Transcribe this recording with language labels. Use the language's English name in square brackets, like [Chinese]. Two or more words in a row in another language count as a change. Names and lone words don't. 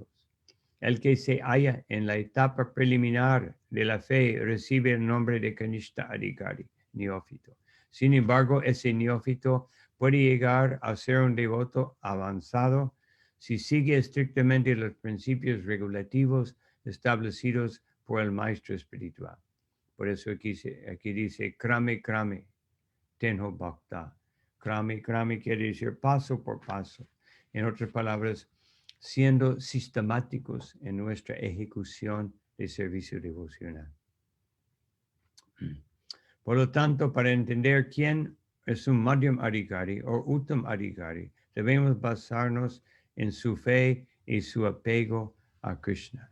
[Spanish] El que se halla en la etapa preliminar de la fe recibe el nombre de [Sanskrit] कनिष्ठ अधिकारी, [Spanish] neófito. Sin embargo, ese neófito puede llegar a ser un devoto avanzado si sigue estrictamente los principios regulativos establecidos por el maestro espiritual. Por eso aquí dice, [Bangla] ক্রমে ক্রমে তেঁহো ভক্ত. ক্রমে ক্রমে [Spanish] quiere decir paso por paso. En otras palabras, siendo sistemáticos en nuestra ejecución de servicio devocional. Por lo tanto, para entender quién es un [Sanskrit] मध्यम अधिकारी [Spanish] o [Sanskrit] उत्तम अधिकारी, [Spanish] debemos basarnos en su fe y su apego a Krishna.